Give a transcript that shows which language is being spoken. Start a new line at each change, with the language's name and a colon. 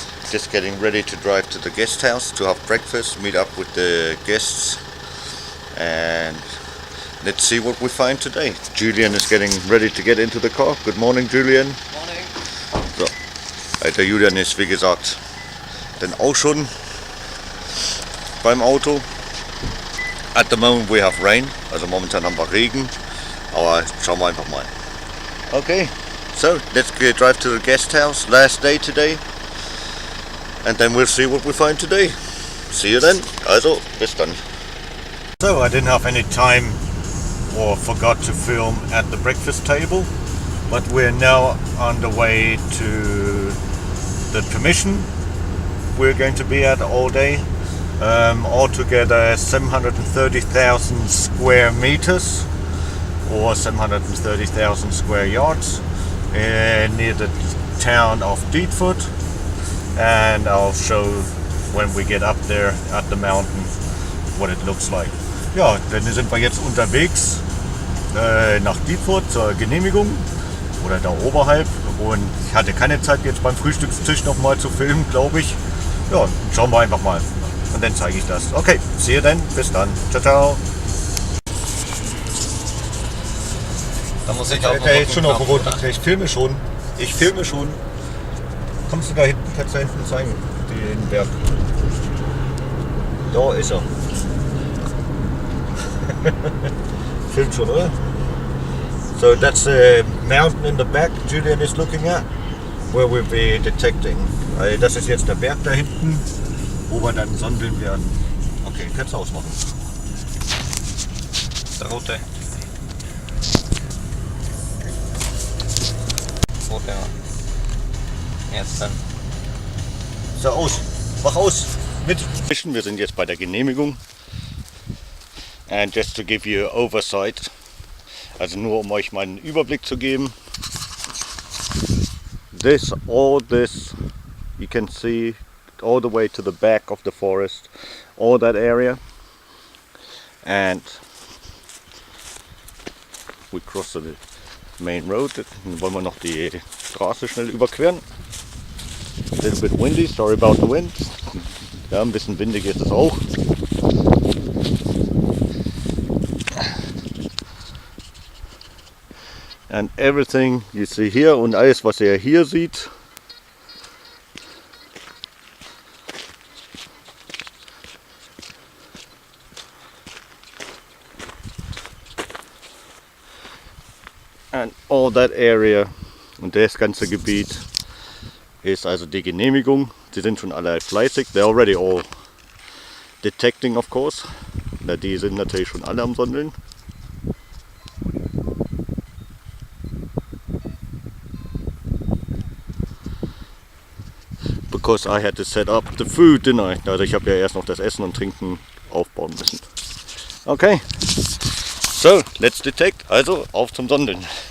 English: Just getting ready to drive to the guest house to have breakfast, meet up with the guests, and let's see what we find today. Julian is getting ready to get into the car. Good morning, Julian. Morning.
German: So, der Julian ist wie gesagt dann auch schon beim Auto.
English: At the moment we have rain,
German: also momentan haben wir Regen, aber schauen wir einfach mal.
English: Okay. So let's drive to the guest house, last day today, and then we'll see what we find today. See you then.
German: Also, bis dann.
English: So I didn't have any time or forgot to film at the breakfast table, but we're now on the way to the permission we're going to be at all day. Altogether 730,000 square meters or 730,000 square yards. Near the town of Dietfurt, and I'll show when we get up there at the mountain what it looks like.
German: Ja, dann sind wir jetzt unterwegs nach Dietfurt zur Genehmigung oder da oberhalb, und ich hatte keine Zeit jetzt beim Frühstückstisch nochmal zu filmen, glaube ich. Ja, schauen wir einfach mal und dann zeige ich das.
English: Okay, see you then,
German: bis dann,
English: ciao ciao.
German: Da muss ich auch Der ist schon auf dem roten Knopf. Ich filme schon. Kommst du da hinten? Kannst du da hinten zeigen? Den Berg. Da ist er. Film schon, oder?
English: So that's the mountain in the back Julian is looking at, where we'll be detecting.
German: Das ist jetzt der Berg da hinten, wo wir dann sondeln werden. Okay, kannst du ausmachen. Der rote. Jetzt dann. So, aus. Mach aus. Mit. Wir sind jetzt bei der Genehmigung.
English: And just to give you oversight,
German: also nur um euch mal einen Überblick zu geben.
English: All this, you can see all the way to the back of the forest, all that area. And we cross the main road.
German: Dann wollen wir noch die Straße schnell überqueren.
English: A little bit windy, sorry about the wind.
German: Ja, ein bisschen windig ist es auch.
English: And everything you see here,
German: und alles was ihr hier seht,
English: and all that area,
German: und das ganze Gebiet ist also die Genehmigung. Sie sind schon alle fleißig.
English: They're already all detecting, of course.
German: Na, die sind natürlich schon alle am Sondeln.
English: Because I had to set up the food, didn't I?
German: Also ich habe ja erst noch das Essen und Trinken aufbauen müssen. Okay.
English: So, let's detect.
German: Also, auf zum Sondeln.